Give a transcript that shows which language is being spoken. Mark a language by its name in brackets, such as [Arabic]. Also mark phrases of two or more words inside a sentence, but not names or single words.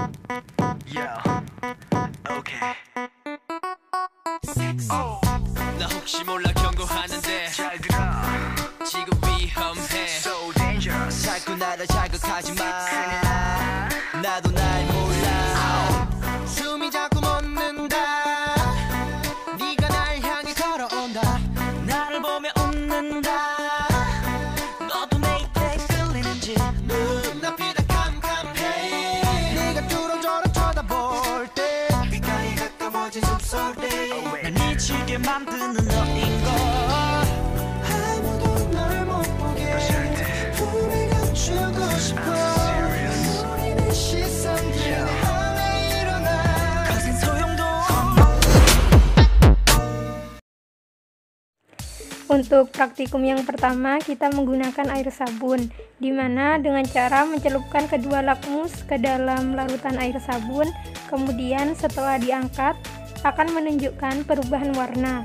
[English] Yeah, okay. [Korean] 나 혹시 몰라 경고하는데 잘 들어. 지금 위험해. [English] So dangerous. [Korean] 자꾸 나를 자극하지 마. 나도 날 몰라. 숨이 자꾸 멎는다. 네가 날 향해 걸어온다. 나를 보며 웃는다. 너도 내 입에 끌리는지 눈앞이 다 캄캄해. 네가 뚫어져라 쳐다볼 때 빛깔이 가까워진 숨소리. 날 미치게 만드는 너인 걸. 아무도 널 못 보게 불을 감추고 싶어. 우리는 시선들에 하에 일어나. 거센 소용도 [Indonesian] Untuk praktikum yang pertama, kita menggunakan air sabun, di mana dengan cara mencelupkan kedua lakmus ke dalam larutan air sabun, kemudian setelah diangkat, akan menunjukkan perubahan warna.